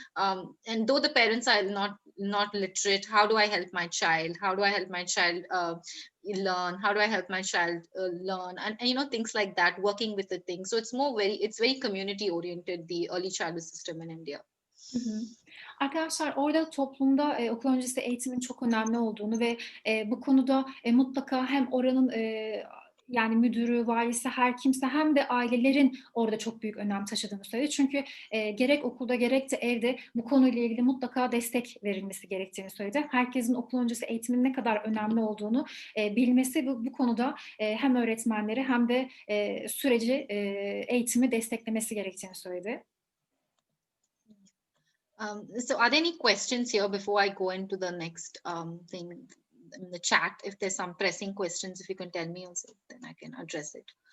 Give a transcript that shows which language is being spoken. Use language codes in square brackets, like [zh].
[en] And though the parents are not literate, how do I help my child? How do I help my child learn? How do I help my child learn? And things like that, working with the things. So it's very community oriented, the early childhood system in India. Hı hı. [tr] Arkadaşlar orada toplumda okul öncesi eğitimin çok önemli olduğunu ve bu konuda mutlaka hem oranın yani müdürü, valisi, her kimse hem de ailelerin orada çok büyük önem taşıdığını söyledi. Çünkü gerek okulda gerek de evde bu konuyla ilgili mutlaka destek verilmesi gerektiğini söyledi. Herkesin okul öncesi eğitimin ne kadar önemli olduğunu bilmesi bu konuda hem öğretmenleri hem de süreci, eğitimi desteklemesi gerektiğini söyledi. [en] So are there any questions here before I go into the next thing in the chat? If there's some pressing questions, if you can tell me also, then I can address it.